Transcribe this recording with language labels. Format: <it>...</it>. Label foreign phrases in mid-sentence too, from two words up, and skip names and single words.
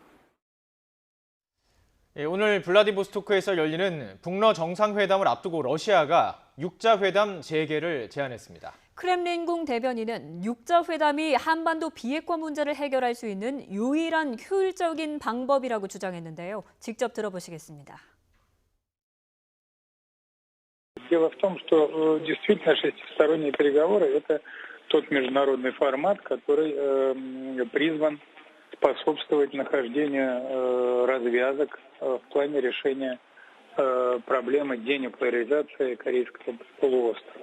<ko>오늘 블라디보스토크에서 열리는 북러 정상회담을 앞두고 러시아가 육자회담 재개를 제안했습니다. 크렘린궁 대변인은 육자회담이 한반도 비핵화 문제를 해결할 수 있는 유일한 효율적인 방법이라고 주장했는데요. 직접 들어보시겠습니다.</ko> <ru>Дело в том, что действительно шестисторонние переговоры – это тот международный формат, который призван способствовать нахождению развязок в плане решения проблемы денуклеаризации Корейского полуострова.</ru>